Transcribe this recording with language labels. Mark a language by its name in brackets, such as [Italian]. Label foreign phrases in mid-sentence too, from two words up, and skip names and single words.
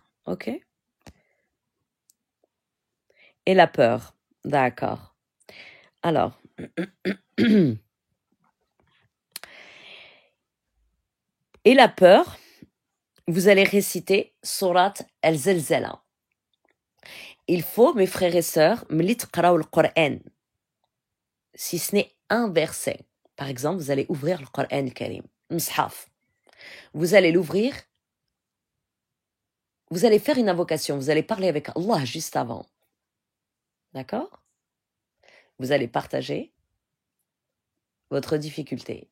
[French] Ok? Et la peur. D'accord. Alors. Et la peur, vous allez réciter Surat al-Zalzala. Il faut, mes frères et sœurs, [Arabic] ملي تقراو القرآن. [French] Si ce n'est un verset. Par exemple, vous allez ouvrir le Qur'an al-Karim. Mshaf. Vous allez l'ouvrir. Vous allez faire une invocation. Vous allez parler avec Allah juste avant. D'accord? Vous allez partager votre difficulté.